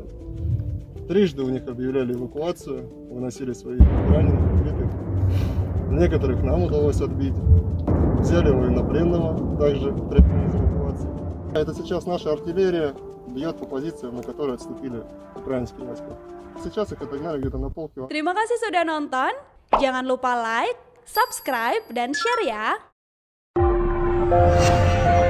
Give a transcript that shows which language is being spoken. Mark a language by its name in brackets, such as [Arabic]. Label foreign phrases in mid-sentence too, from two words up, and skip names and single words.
[Russian] Трижды у них объявляли эвакуацию, выносили своих раненых, убитых. Некоторых нам удалось отбить. Взяли военнопленного, также требовали из эвакуации. Это сейчас наша артиллерия бьет по позициям, на которые отступили украинские войска. Сейчас их отогнали где-то на полкилометра. [Indonesian] Terima kasih sudah nonton. Jangan lupa [English] like, subscribe, [Indonesian] dan share ya.